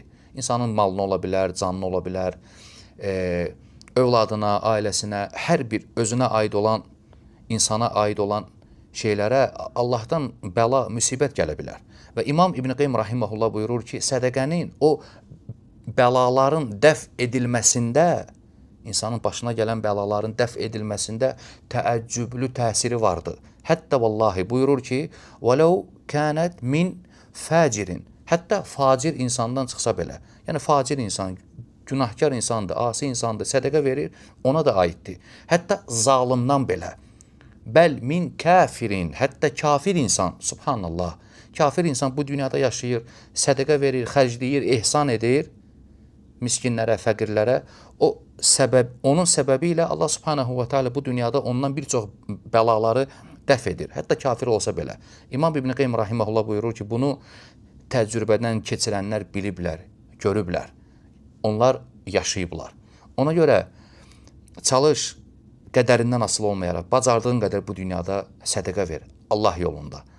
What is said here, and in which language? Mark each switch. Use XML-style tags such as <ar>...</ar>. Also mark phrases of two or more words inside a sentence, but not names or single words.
<az>İnsanın malına ola bilər, canına ola bilər, övladına, ailəsinə, hər bir özünə aid olan, insana aid olan şeylərə Allahdan bəla, müsibət gələ bilər. Və İmam İbn Qeym rahimehullah buyurur ki, sədəqənin o bəlaların dəf edilməsində, insanın başına gələn bəlaların dəf edilməsində təəccüblü təsiri vardır. Hətta vallahi buyurur ki,</az> <ar>وَلَوْ كَانَتْ مِنْ فَاجِرٍ</ar> <az>Hətta facir insandan çıxsa belə, yəni facir insan, günahkar insandır, asi insandır, sədəqə verir, ona da aiddir. Hətta zalimdan belə,</az> <ar>بل من كافر,</ar> <az>hətta kafir insan, subhanallah, kafir insan bu dünyada yaşayır, sədəqə verir, xərcləyir, ehsan edir miskinlərə, fəqirlərə, onun səbəbi ilə Allah</az> <ar>سبحانه وتعالى</ar> <az>bu dünyada ondan bir çox bəlaları dəf edir, hətta kafir olsa belə. İmam İbn Qeym rahimehullah buyurur ki, bunu təcrübədən keçirənlər biliblər, görüblər. Onlar yaşayıblar. Ona görə çalış, qədərindən asılı olmayaraq, bacardığın qədər bu dünyada sədəqə ver Allah yolunda.</az>